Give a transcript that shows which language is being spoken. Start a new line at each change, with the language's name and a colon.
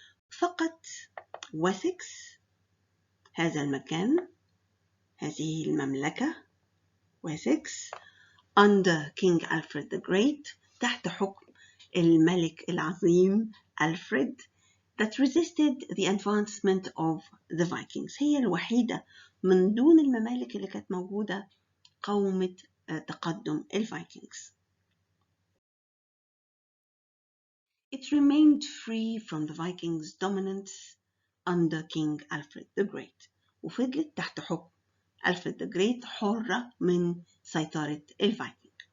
English: فقط Wessex،
Arabic: هذا المكان، هذه المملكة
English: Wessex under King Alfred the Great،
Arabic: تحت حكم الملك العظيم ألفريد،
English: that resisted the advancement of the Vikings.
Arabic: هي الوحيدة من دون الممالك اللي كانت موجودة قاومت تقدم الفايكنجز.
English: It remained free from the Vikings' dominance under King Alfred the Great،
Arabic: وفضلت تحت حكم ألفريد
English: the Great
Arabic: حرة من سيطرة الفايكنج.